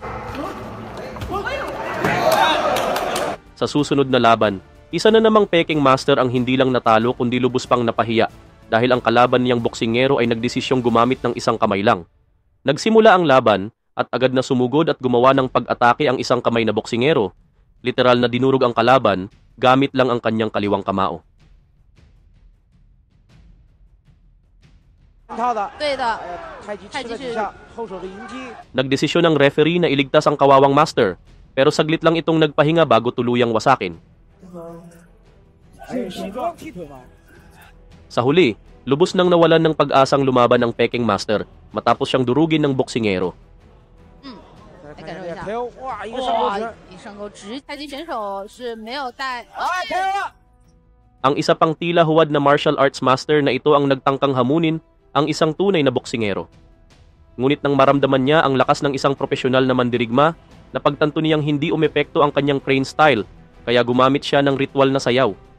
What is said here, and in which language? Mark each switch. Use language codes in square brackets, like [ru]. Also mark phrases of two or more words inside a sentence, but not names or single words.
[tl] Sa susunod na laban, isa na namang Peking Master ang hindi lang natalo kundi lubos pang napahiya dahil ang kalaban niyang boksingero ay nagdesisyong gumamit ng isang kamay lang. Nagsimula ang laban at agad na sumugod at gumawa ng pag-atake ang isang kamay na boksingero. Literal na dinurog ang kalaban gamit lang ang kanyang kaliwang kamao. [zh] 对的，太极太极是吃了几下，后手的迎击。 [tl] Nagdesisyon ng referee na iligtas ang kawawang master, pero saglit lang itong nagpahinga bago tuluyang wasakin. [zh] 是形状踢腿吗？ [tl] Sa huli, lubos nang nawalan ng pag-asang lumaban ng Peking Master matapos siyang durugin ng boksingero. [zh] 来来感受一下。 KO，哇，一个上勾哇拳，，一上勾直，太极选手是没有带。 KO 了。 [tl] Ang isa pang tila huwad na martial arts master na ito ang nagtangkang hamunin ang isang tunay na boksingero. Ngunit nang maramdaman niya ang lakas ng isang profesional na mandirigma, napagtanto niyang hindi umepekto ang kanyang [en] crane style, [tl] kaya gumamit siya ng ritual na sayaw.